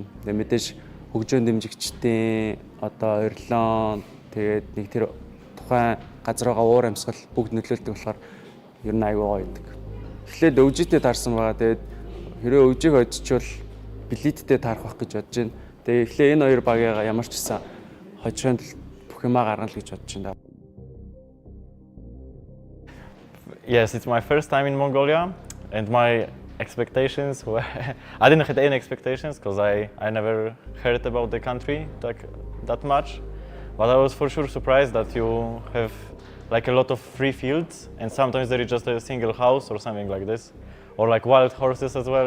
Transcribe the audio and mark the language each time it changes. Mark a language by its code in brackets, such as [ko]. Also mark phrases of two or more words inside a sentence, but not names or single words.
[mn] Тэгээ мэдээж хөгжөөн дэмжигчдийн одоо орилон тэгээд нэг тэр тухайн газрыгаа уур амьсгал бүгд нөлөөлдөг болохоор ер нь айгүй гоё байдаг. Эхлээд өвжитэй таарсан байгаа. Тэгээд хэрвээ өвжийг одчихвол билеттэй таарах байх гэж бодож байна. Тэгээ эхлээ энэ хоёр багийг ямар ч гэсэн хожихонд бүх юмаа гаргана л гэж бодож байна. [en] Yes, it's my first time in Mongolia, and my expectations were I didn't have any expectations because I never heard about the country that much, but I was for sure surprised that you have like a lot of free fields, and sometimes there is just a single house or something like this, or like wild horses as well.